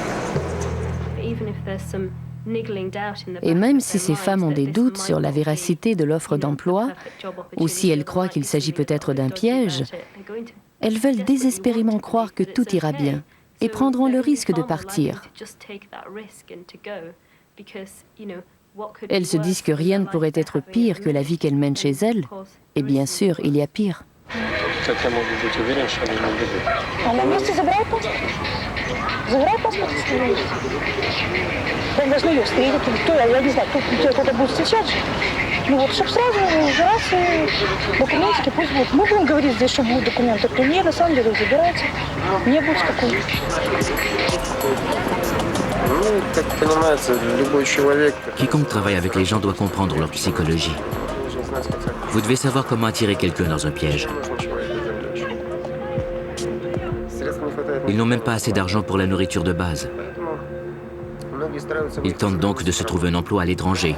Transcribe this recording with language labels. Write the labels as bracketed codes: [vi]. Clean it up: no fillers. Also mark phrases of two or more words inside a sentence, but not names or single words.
[fr] Et même si ces femmes ont des doutes sur la véracité de l'offre d'emploi, ou si elles croient qu'il s'agit peut-être d'un piège, elles veulent désespérément croire que tout ira bien et prendront le risque de partir. Elles se disent que rien ne pourrait être pire que la vie qu'elles mènent chez elles, et bien sûr, il y a pire. [ru] Как я могу быть уверен, что они не убегут? А на месте забрал паспорт? Забрал паспорт? Как должны ее встретить? Кто, я не знаю, кто-то будет встречать. Ну вот, чтобы сразу раз документики пусть будут. Мы будем говорить здесь, что будут документы. То нет, на самом деле, забирайте. Не будет какой. Ну, как понимается, любой человек... [fr] Quiconque travaille avec les gens doit comprendre leur psychologie. Vous devez savoir comment attirer quelqu'un dans un piège. Ils n'ont même pas assez d'argent pour la nourriture de base. Ils tentent donc de se trouver un emploi à l'étranger.